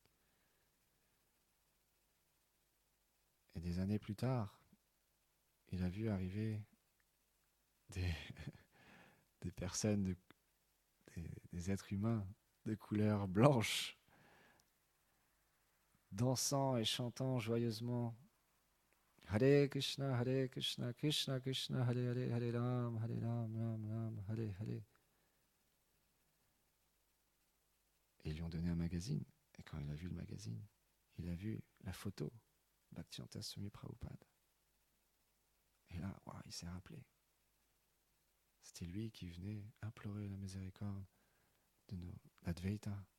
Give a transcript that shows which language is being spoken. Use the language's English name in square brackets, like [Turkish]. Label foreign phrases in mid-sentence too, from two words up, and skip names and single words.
[French] Et des années plus tard, il a vu arriver des personnes, des êtres humains de couleur blanche, dansant et chantant joyeusement [Sanskrit] Hare Krishna, Krishna Krishna, Hare Hare, Hare Ram, Ram Ram, Hare Hare. [French] Et ils lui ont donné un magazine. Et quand il a vu le magazine, il a vu la photo Bhaktivedanta Swami Prabhupada. Et là, wow, il s'est rappelé. C'était lui qui venait implorer la miséricorde de l'Advaita.